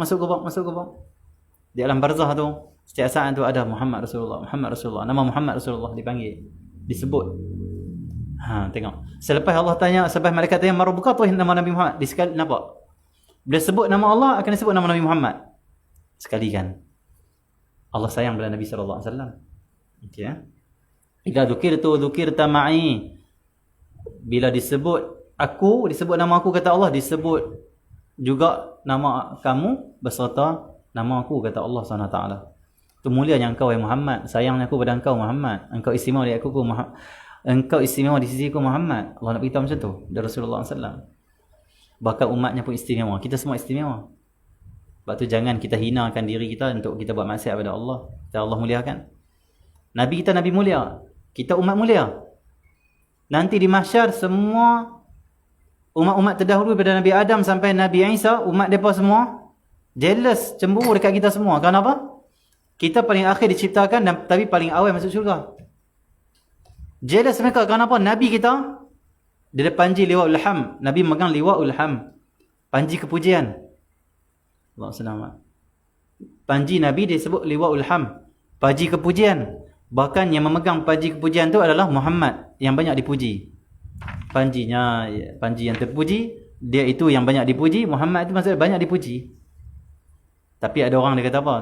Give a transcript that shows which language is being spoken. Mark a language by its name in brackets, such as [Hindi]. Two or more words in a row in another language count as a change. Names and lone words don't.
[Malay] Di alam barzah tu setiap saat tu ada Muhammad Rasulullah, Muhammad Rasulullah, nama Muhammad Rasulullah dipanggil, disebut. Tengok. Selepas Allah tanya, selepas malaikat tanya marbuka tu nama Nabi Muhammad, disekali nampak. Bila sebut nama Allah akan disebut nama Nabi Muhammad. Sekali kan. Allah sayang pada Nabi [Arabic] صلى الله عليه وسلم. Okey ya. إذا ذكرت معي. [Malay] Bila disebut aku, disebut nama aku, kata Allah, disebut juga nama kamu beserta nama aku, kata Allah [Arabic] سبحانه وتعالى. [Malay] Tu mulianya engkau wahai Muhammad, sayangnya aku pada engkau Muhammad. Engkau istimewa di aku Muhammad. Engkau istimewa di sisiku Muhammad. Allah nak beritahu macam tu dari Rasulullah SAW. Bahkan umatnya pun istimewa. Kita semua istimewa. Sebab tu jangan kita hinakan diri kita untuk kita buat maksiat pada Allah. Kita Allah muliakan. Nabi kita Nabi mulia. Kita umat mulia. Nanti di mahsyar semua umat-umat terdahulu daripada Nabi Adam sampai Nabi Isa, umat mereka semua jealous, cemburu dekat kita semua. Kenapa? Kita paling akhir diciptakan dan tapi paling awal masuk syurga. Jealous mereka kerana apa? Nabi kita dia ada panji [Arabic] لواء الحمد. [Malay] Nabi megang [Arabic] لواء الحمد. [Malay] Panji kepujian. Allah selamat. Panji Nabi disebut [Arabic] لواء الحمد. [Malay] Panji kepujian. Bahkan yang memegang panji kepujian tu adalah Muhammad yang banyak dipuji. Panjinya, panji yang terpuji, dia itu yang banyak dipuji. Muhammad itu maksudnya banyak dipuji. Tapi ada orang dia kata apa?